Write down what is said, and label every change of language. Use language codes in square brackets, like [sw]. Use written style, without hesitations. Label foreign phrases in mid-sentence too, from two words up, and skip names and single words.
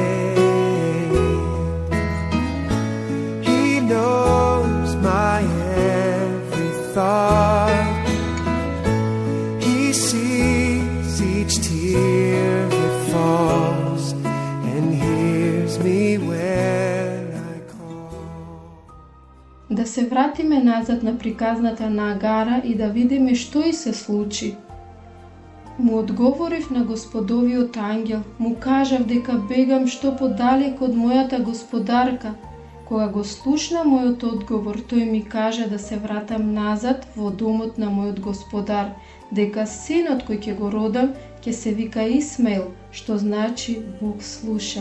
[en] Knows my every thought. He sees each tear that falls and hears me when I call. [mk] Да се вратиме назад на приказната на Агара и да видиме што и се случи. Му одговорив на Господовиот ангел, му кажав дека бегам што подалек од мојата господарка. Кога го слушна мојот одговор, тој ми кажа да се вратам назад во домот на мојот господар, дека синот кој ќе го родам ќе се вика Исмаил, што значи Бог слуша.